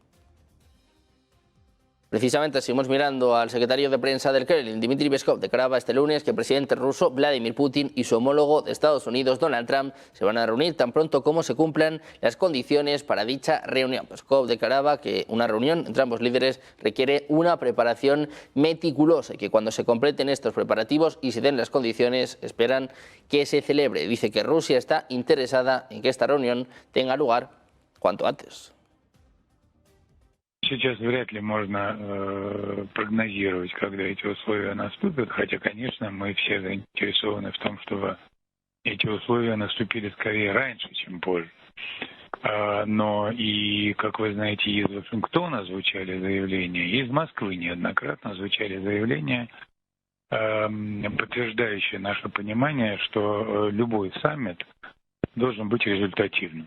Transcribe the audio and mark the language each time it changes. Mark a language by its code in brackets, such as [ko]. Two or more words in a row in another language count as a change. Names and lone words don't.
[es] Precisamente seguimos mirando al secretario de prensa del Kremlin, Dmitry Peskov, declaraba este lunes que el presidente ruso Vladimir Putin y su homólogo de Estados Unidos, Donald Trump, se van a reunir tan pronto como se cumplan las condiciones para dicha reunión. Peskov declaraba que una reunión entre ambos líderes requiere una preparación meticulosa y que cuando se completen estos preparativos y se den las condiciones, esperan que se celebre. Dice que Rusia está interesada en que esta reunión tenga lugar cuanto antes. [ru] Сейчас вряд ли можно прогнозировать, когда эти условия наступят, хотя, конечно, мы все заинтересованы в том, чтобы эти условия наступили скорее раньше, чем позже. Но и, как вы знаете, из Вашингтона звучали заявления, и из Москвы неоднократно звучали заявления, подтверждающие наше понимание, что любой саммит должен быть результативным.